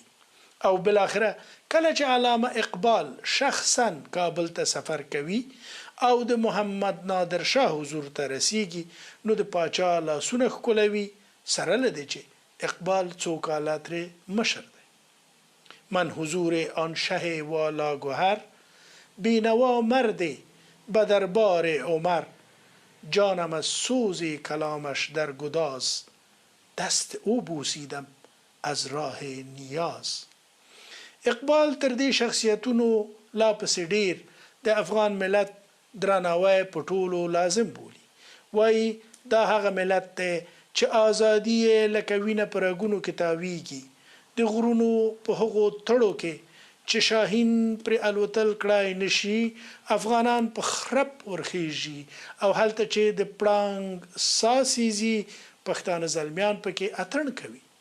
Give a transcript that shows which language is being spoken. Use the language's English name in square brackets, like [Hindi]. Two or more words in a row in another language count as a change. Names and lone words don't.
[Pashto] او بالاخره کله چې علامه اقبال شخصا کابل ته سفر کوي او د محمد نادر شاه حضور ته رسیږي نو د پاچا لاسونه ښکلوي، سره له دې چې اقبال څو کاله ترې مشر دی. [Persian] من حضور آن شه والا گوهر، بینوا مرد به دربار عمر، جانم از سوز کلامش در گداز، دست او بوسیدم از راه نیاز. [Pashto] اقبال تر دې شخصیتونو لا پسې ډیر د افغان ملت درناوی په ټولو لازم بولي. وایي دا هغه ملت دی چې ازادي یې لکه وینه په رګونو کې تاویږي. د غرونو په هغو تړو کې چې شاهین پرې الوتل کړای نشي، افغانان په خرپ ورخیږي او هلته چې د پړانګ ساسیزي پښتانه زلمیان پکې اتڼ کوي.